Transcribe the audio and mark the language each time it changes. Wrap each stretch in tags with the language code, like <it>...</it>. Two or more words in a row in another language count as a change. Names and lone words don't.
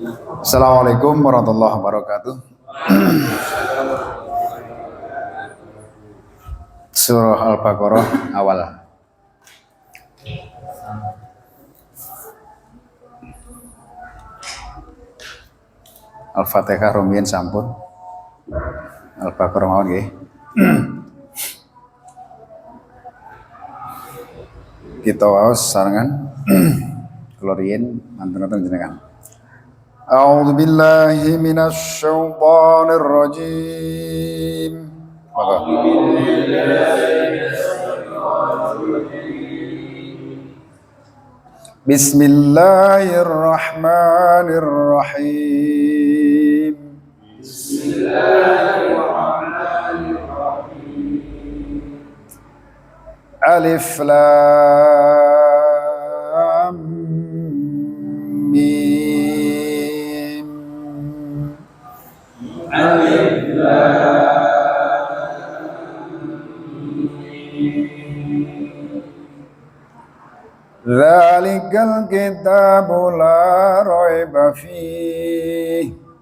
<ar>السلام عليكم ورحمة الله وبركاته.</ar> <jv>Surah Al-Baqarah awal. Al-Fatihah rumiyin sampun. Al-Baqarah mawon nggih. Kita waos sarangan kula riyin mantun jenengan.</jv> <ar>أعوذ بالله من الشيطان الرجيم. بسم الله الرحمن الرحيم. الم. ألف ذلك الكتاب لا ريب فيه.</ar>